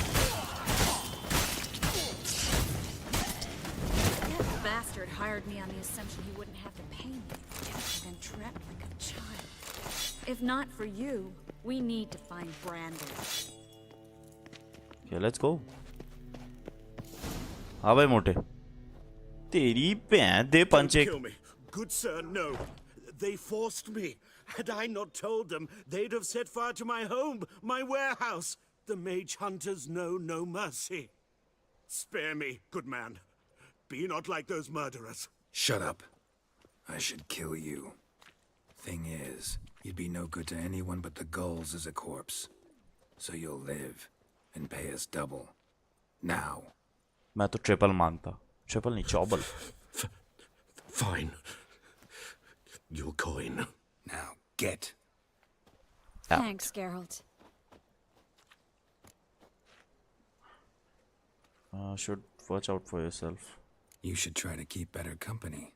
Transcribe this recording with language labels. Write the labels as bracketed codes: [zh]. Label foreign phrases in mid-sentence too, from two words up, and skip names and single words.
[en] That bastard hired me on the assumption he wouldn't have to pay me. Then trapped like a child. If not for you, we need to find Brandon. Okay, let's go. [hi] हाँ भाई मोटे. [pa] ਤੇਰੀ ਭੈਣ ਦੇ ਪੰਚੇ. [en] Don't kill me. Good sir, no. They forced me. Had I not told them, they'd have set fire to my home, my warehouse. The mage hunters know no mercy. Spare me, good man. Be not like those murderers. Shut up. I should kill you. Thing is, you'd be no good to anyone but the gulls as a corpse. So you'll live and pay us double. Now. [hi] मैं तो triple मांगता. Triple नहीं, chobble. [en] Fine. Your coin. Now, get. Thanks, Geralt. Should watch out for yourself. You should try to keep better company.